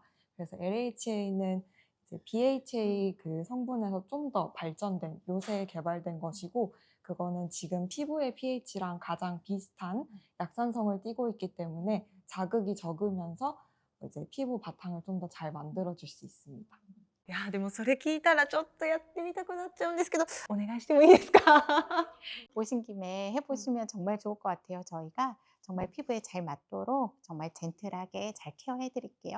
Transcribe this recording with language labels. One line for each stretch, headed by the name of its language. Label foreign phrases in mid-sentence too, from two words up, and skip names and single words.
Korean: 그래서 LHA는 이제 BHA 그 성분에서 좀 더 발전된, 요새 개발된 것이고, 그거는 지금 피부의 pH랑 가장 비슷한 약산성을 띠고 있기 때문에 자극이 적으면서 이제 피부 바탕을 좀 더 잘 만들어줄 수 있습니다.
Japanese: いやでもそれ聞いたらちょっとやってみたくなっちゃうんですけど、お願いしてもいいですか？
Korean: 오신 김에 해보시면 정말 좋을 것 같아요. 저희가 정말 피부에 잘 맞도록 정말 젠틀하게 잘 케어해 드릴게요.